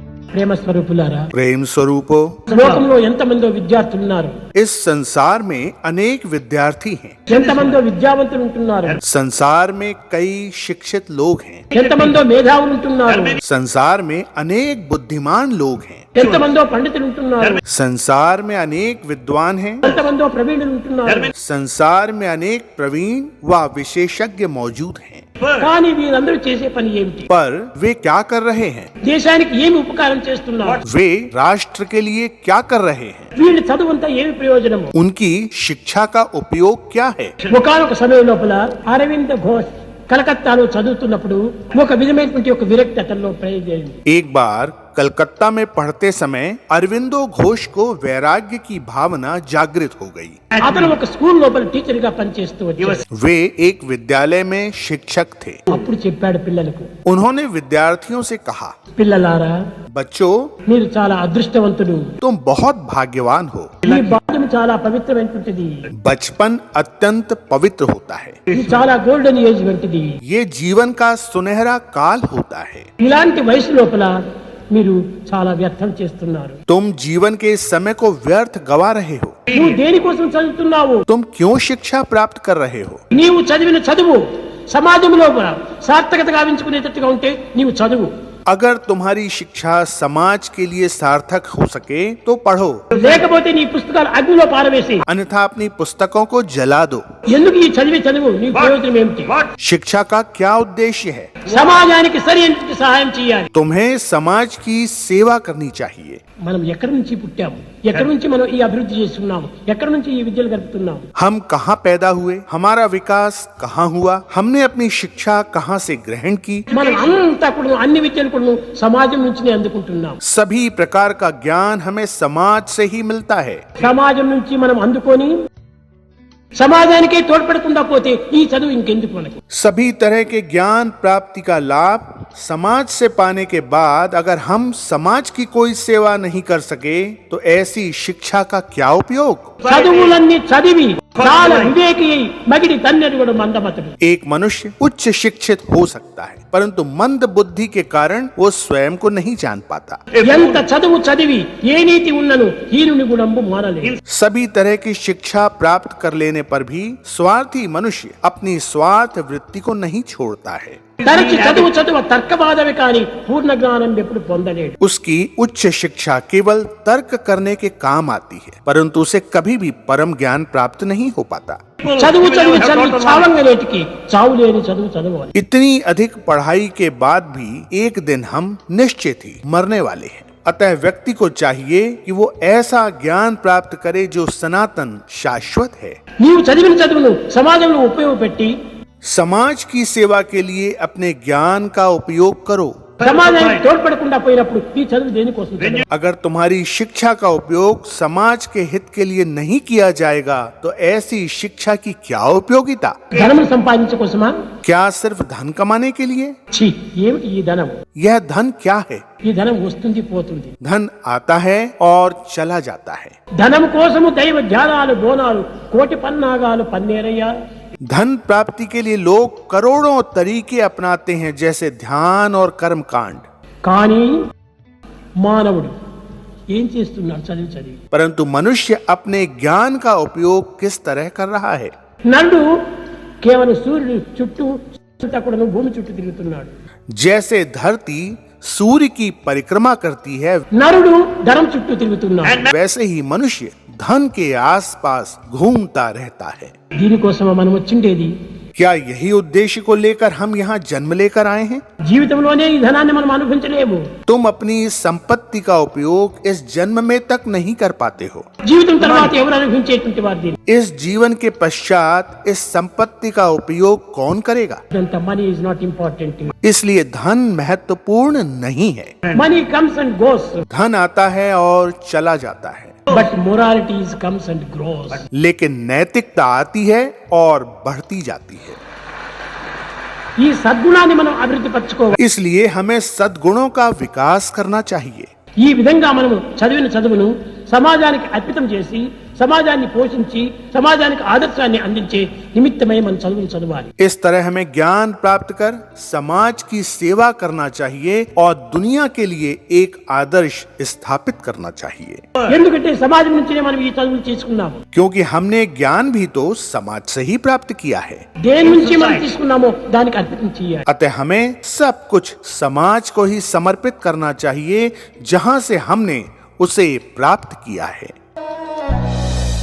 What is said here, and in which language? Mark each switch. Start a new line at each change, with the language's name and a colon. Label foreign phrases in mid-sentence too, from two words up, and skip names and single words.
Telugu: ప్రేమ స్వరూపులారా,
Hindi: प्रेम स्वरूपो,
Telugu: లోకంలో ఎంతమందో విద్యార్థులు ఉన్నారు,
Hindi: इस संसार में अनेक विद्यार्थी हैं।
Telugu: ఎంతమందో విద్యావంతులు ఉంటున్నారు,
Hindi: संसार में कई शिक्षित लोग हैं।
Telugu: ఎంతమందో మేధావులు ఉంటున్నారు,
Hindi: संसार में अनेक बुद्धिमान लोग हैं।
Telugu: ఎంతమందో పండితులు ఉంటున్నారు,
Hindi: संसार में अनेक विद्वान हैं।
Telugu: ఎంతమందో ప్రవీణులు ఉంటున్నారు.
Hindi: संसार में अनेक प्रवीण व विशेषज्ञ मौजूद हैं।
Telugu: కానీ వీరందరూ చేసే పని ఏమిటి?
Hindi: पर वे क्या कर रहे हैं?
Telugu: దేశానికి ఏమి ఉపకారం చేస్తున్నారు?
Hindi: वे राष्ट्र के लिए क्या कर रहे हैं?
Telugu: వీళ్ళ చదువంతా ఏమి ప్రయోజనము?
Hindi: उनकी शिक्षा का उपयोग क्या है?
Telugu: ఒకానొక సమయం లోపల అరవింద్ ఘోష్ కలకత్తాలో చదువుతున్నప్పుడు ఒక విధమైనటువంటి ఒక విరక్తి అతనిలో ప్రవేశించింది.
Hindi: एक बार कलकत्ता में पढ़ते समय अरविंदो घोष को वैराग्य की भावना जागृत हो गई।
Telugu: అతను ఒక స్కూల్ లోపల టీచర్ గా పనిచేస్తూ వచ్చాడు.
Hindi: वे एक विद्यालय में शिक्षक थे।
Telugu: అప్పుడు చెప్పాడు పిల్లలకు,
Hindi: उन्होंने विद्यार्थियों से कहा,
Telugu: పిల్లలారా,
Hindi: बच्चों,
Telugu: మీరు చాలా అదృష్టవంతులు.
Hindi: तुम बहुत भाग्यवान हो।
Telugu: ఈ బాల్యం చాలా పవిత్రమైనటువంటిది.
Hindi: बचपन अत्यंत पवित्र होता है।
Telugu: ఇది చాలా
English: golden age
Telugu: వంటిది.
Hindi: ये जीवन का सुनहरा काल होता है।
Telugu: ఇలాంటి వయసు లోపల మీరు చాలా వ్యర్థం చేస్తున్నారు.
Hindi: तुम जीवन के इस समय को व्यर्थ गवा रहे हो।
Telugu: నువ్వు దేనికోసం చదువుతున్నావు?
Hindi: तुम क्यों शिक्षा प्राप्त कर रहे हो?
Telugu: నీవు చదివిన చదువు సమాజంలో సార్థకత గావించుకునేటట్టుగా ఉంటే నీవు చదువు.
Hindi: अगर तुम्हारी शिक्षा समाज के लिए सार्थक हो सके तो पढ़ो,
Telugu: లేకపోతే నీ పుస్తకాలు అగ్నిలో పారవేసి.
Hindi: अन्यथा अपनी पुस्तकों को जला दो।
Telugu: ఎందుకు ఈ చదువు నీ ప్రయోజనం ఏమిటి?
Hindi: शिक्षा का क्या उद्देश्य है?
Telugu: సమాజానికి సరైన సహాయం చేయాలి.
Hindi: तुम्हें समाज की सेवा करनी चाहिए।
Telugu: మనం ఎక్కడి నుంచి పుట్టాము, ఎక్కడి నుంచి మనం ఈ అభివృద్ధి చేస్తున్నాము, ఎక్కడి నుంచి ఈ విద్యలు గడుపుతున్నాము?
Hindi: हम कहाँ पैदा हुए, हमारा विकास कहाँ हुआ, हमने अपनी शिक्षा कहाँ से ग्रहण की।
Telugu: మనం అంతా కూడా అన్ని విద్యలు కూడా సమాజం నుంచి అందుకుంటున్నాం.
Hindi: सभी प्रकार का ज्ञान हमें समाज से ही मिलता है।
Telugu: సమాజం నుంచి మనం అందుకొని సమాజానికే తోడ్పడకుండా పోతే ఈ చదువు ఇంకెందుకు మనకు?
Hindi: सभी तरह के ज्ञान प्राप्ति का लाभ समाज से पाने के बाद अगर हम समाज की कोई सेवा नहीं कर सके तो ऐसी शिक्षा का क्या उपयोग?
Telugu: చదువులన్నీ చదివి చాలా వివేకి అయి మగిడి తన్నెడు కూడా మందమతుడు.
Hindi: एक मनुष्य उच्च शिक्षित हो सकता है परंतु मंद बुद्धि के कारण वो स्वयं को नहीं जान पाता।
Telugu: ఎంత చదువు చదివి ఏ నీతి ఉన్నను హీనుని గుణంబు మానలేదు.
Hindi: सभी तरह की शिक्षा प्राप्त कर लेने पर भी स्वार्थी मनुष्य अपनी स्वार्थ वृत्ति को नहीं छोड़ता है।
Telugu: తరచి చదువు తర్కవాదమే కానీ పూర్ణ జ్ఞానం ఎప్పుడు పొందలేడు.
Hindi: उसकी उच्च शिक्षा केवल तर्क करने के काम आती है परंतु उसे कभी भी परम ज्ञान प्राप्त नहीं हो पाता।
Telugu: చదువు చావంగలేటికి చావు లేని చదువు చదవాలి.
Hindi: इतनी अधिक पढ़ाई के बाद भी एक दिन हम निश्चित ही मरने वाले हैं। अतः व्यक्ति को चाहिए कि वो ऐसा ज्ञान प्राप्त करे जो सनातन शाश्वत है।
Telugu: నీవు చదివిన చదువును సమాజంలో ఉపయోగపెట్టి
Hindi: समाज की सेवा के लिए अपने ज्ञान का उपयोग करो।
Telugu: సమాజానికి తోడ్పడకుండా పోయినప్పుడు ఈ చదువు దేనికోసం చదవాలి?
Hindi: अगर तुम्हारी शिक्षा का उपयोग समाज के हित के लिए नहीं किया जाएगा तो ऐसी शिक्षा की क्या उपयोगिता?
Telugu: ధనం సంపాదించుకోసమా?
Hindi: क्या सिर्फ धन कमाने के लिए?
Telugu: ఛీ, ఏమిటి ఈ ధనం?
Hindi: यह धन क्या है?
Telugu: ఈ ధనం వస్తుంది పోతుంది.
Hindi: धन आता है और चला जाता है।
Telugu: ధనం కోసము దైవ ధ్యానాలు బోనాలు కోటి పన్నాగాలు పన్నేరయ్యా.
Hindi: धन प्राप्ति के लिए लोग करोड़ों तरीके अपनाते हैं जैसे ध्यान और कर्म कांड,
Telugu: కానీ మానవుడు ఏం చేస్తున్నాడు? చదివి
Hindi: परंतु मनुष्य अपने ज्ञान का उपयोग किस तरह कर रहा है?
Telugu: నరుడు కేవలం సూర్యుడు చుట్టూ కూడా భూమి చుట్టూ తిరుగుతున్నాడు.
Hindi: जैसे धरती सूर्य की परिक्रमा करती है
Telugu: నరుడు ధనం చుట్టూ తిరుగుతున్నాడు.
Hindi: वैसे ही मनुष्य धन के आसपास घूमता रहता है।
Telugu: దీనికోసం మనం వచ్చిండేది
Hindi: क्या यही उद्देश्य को लेकर हम यहाँ जन्म लेकर आए हैं?
Telugu: జీవితంలోనే ఈ ధనాన్ని మనం అనుభవించలేము.
Hindi: तुम अपनी संपत्ति का उपयोग इस जन्म में तक नहीं कर पाते हो।
Telugu: జీవితం తర్వాత ఎవరు అనుభవించేటువంటి వారు దీన్ని?
Hindi: इस जीवन के पश्चात इस संपत्ति का उपयोग कौन करेगा?
English: ఇదంతా money is not important.
Hindi: इसलिए धन महत्वपूर्ण नहीं है।
English: money comes and goes
Hindi: धन आता है और चला जाता है
English: but morality is comes and grows.
Hindi: लेकिन नैतिकता आती है और बढ़ती जाती है।
Telugu: ఈ సద్గుణాన్ని మనం అభివృద్ధి పరచుకోవాలి.
Hindi: इसलिए हमें सद्गुणों का विकास करना चाहिए।
Telugu: ఈ విధంగా మనము చదివిన చదువును సమాజానికి అర్పితం చేసి సమాజాన్ని పోషించి సమాజానికి ఆదర్శాన్ని అందించే నిమిత్తమై మనం చదువులు చదవాలి.
Hindi: इस तरह हमें ज्ञान प्राप्त कर समाज की सेवा करना चाहिए और दुनिया के लिए एक आदर्श स्थापित करना चाहिए.
Telugu: ఎందుకంటే సమాజం నుంచినే మనం ఈ చదువులు తీసుకున్నాము.
Hindi: क्योंकि हमने ज्ञान भी तो समाज से ही प्राप्त किया है.
Telugu: దేని నుంచి మనం తీసుకున్నామో దానికి అర్పణ చేయాలి.
Hindi: अतः हमें सब कुछ समाज को ही समर्पित करना चाहिए जहां से हमने उसे प्राप्त किया है.